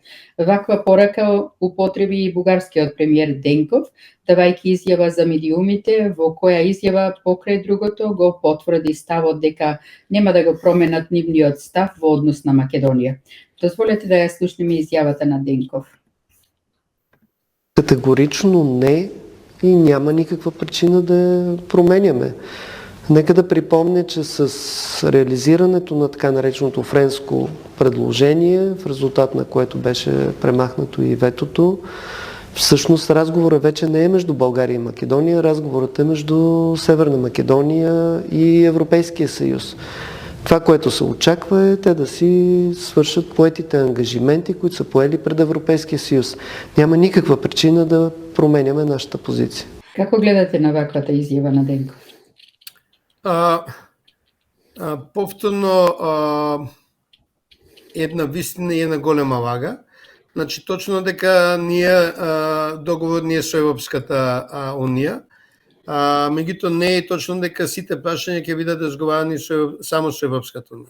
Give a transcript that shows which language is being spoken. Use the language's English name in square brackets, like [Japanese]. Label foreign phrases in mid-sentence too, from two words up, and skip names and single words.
[Macedonian] Ваква порака употреби и бугарскиот премиер Денков, давајќи изјава за медиумите, во која изјава покрај другото го потврди ставот дека нема да го променат нивниот став во однос на Македонија. Дозволете да ја слушнеме изјавата на Денков. [Bulgarian] Категорично не и няма никаква причина да я променяме. Нека да припомня, че с реализирането на така нареченото френско предложение, в резултат на което беше премахнато и ветото, всъщност разговорът вече не е между България и Македония, разговорът е между Северна Македония и Европейския съюз. Това, което се очаква е те да си свършат поетите ангажименти, които са поели пред Европейския съюз. Няма никаква причина да променяме нашата позиция. [Macedonian] Како гледате на ваквата изјава на Денков? Повторно една вистина и една голема лага. Значи, точно дека договор ние со Европската Унија, меѓутоа не е точно дека сите прашања ќе бидат разговарани само со Европската Унија.